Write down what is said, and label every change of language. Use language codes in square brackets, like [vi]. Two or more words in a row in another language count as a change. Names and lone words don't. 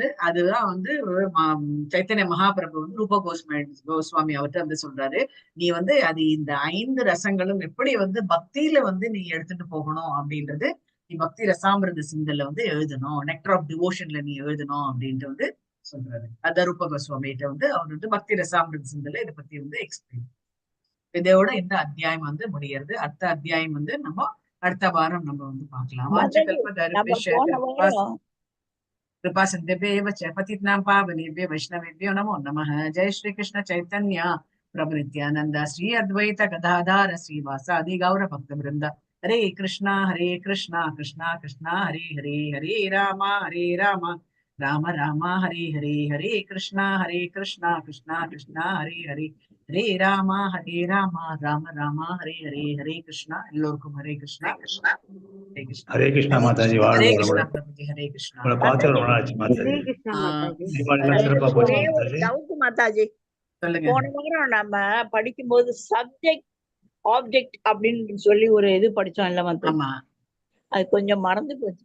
[ta] அதுதான் வந்து சைத்தன்ய மகாபிரபு வந்து ரூப கோஸ்வாமி அவர்கிட்ட வந்து சொல்றாரு, நீ வந்து அது இந்த 5 ரசங்களும் எப்படி வந்து பக்தியில வந்து நீ எடுத்துட்டு போகணும் அப்படின்றது நீ பக்தி ரசாமிருத சிந்தல்ல வந்து எழுதணும், [en] Nectar of Devotion-ல [ta] நீ எழுதணும் அப்படின்ட்டு வந்து சொல்றாரு. அத ரூப கோஸ்வாமிகிட்ட வந்து அவர் வந்து பக்தி ரசாமிருத சிந்தல்ல இதை பத்தி வந்து எக்ஸ்பிளைன். இதோட இந்த அத்தியாயம் வந்து முடியறது. அடுத்த அத்தியாயம் வந்து நம்ம அடுத்த வாரம் நம்ம வந்து பார்க்கலாம். [sa] कृपा सिन्धुभ्येव च पतितानां पावनेभ्यो वैष्णवेभ्यो नमो नमः। जय श्री कृष्ण चैतन्य प्रभु नित्यानंद श्री अद्वैत गदाधर श्रीवासादि गौर भक्त वृंद। हरे कृष्णा कृष्णा कृष्णा हरे हरे, हरे राम राम राम हरे हरे, हरे कृष्णा कृष्णा कृष्णा हरे हरे, हरे राम राम राम हरे हरे, हरे कृष्णा. [ta] எல்லோருக்கும் [sa] हरे कृष्णा. हरे कृष्णा [ta] மாதாஜி. [sa] हरे कृष्णा [ta] பிரபுஜி. [sa] हरे कृष्णा. [ta] மாதாஜி போன வாரம் நம்ம படிக்கும்போது [en] subject object [ta] அப்படின்னு சொல்லி ஒரு இது படிச்சோம் இல்ல வந்து, அது கொஞ்சம் மறந்து போச்சு.